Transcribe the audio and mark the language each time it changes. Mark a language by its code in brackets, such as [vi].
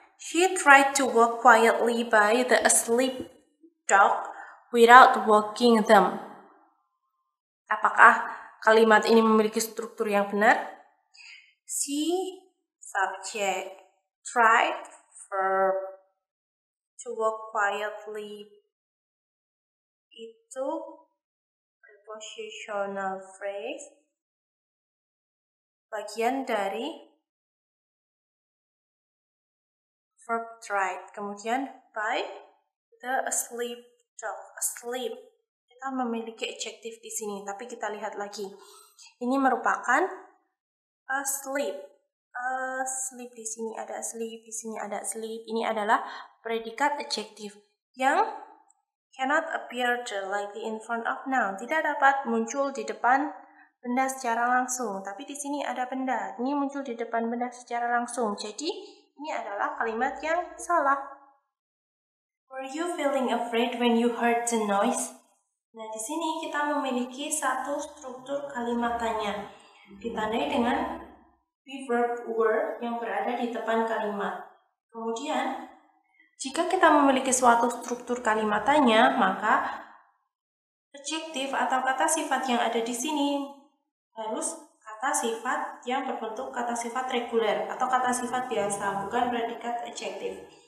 [en] She tried to walk quietly by the asleep dog without waking them. [id] Apakah kalimat ini memiliki struktur yang benar? [en] She, subject, tried, verb, to walk quietly, [id] itu [en] prepositional phrase, [id] bagian dari [en] verb tried. [id] Kemudian [en] by the asleep dog. [id] Asleep. Kita memiliki adjektif di sini, tapi kita lihat lagi. Ini merupakan asleep. Asleep di sini ada asleep, di sini ada asleep. Ini adalah predikat adjektif yang [en] cannot appear directly in front of noun. [id] Tidak dapat muncul di depan benda secara langsung, tapi di sini ada benda. Ini muncul di depan benda secara langsung. Jadi ini adalah kalimat yang salah. [en] Were you feeling afraid when you heard the noise? [id] Nah, di sini kita memiliki satu struktur kalimat tanya. Ditandai dengan verb were yang berada di depan kalimat. Kemudian, jika kita memiliki suatu struktur kalimat tanya, maka adjektif atau kata sifat yang ada di sini harus kata sifat yang berbentuk kata sifat reguler atau kata sifat biasa, bukan predikat adjektif.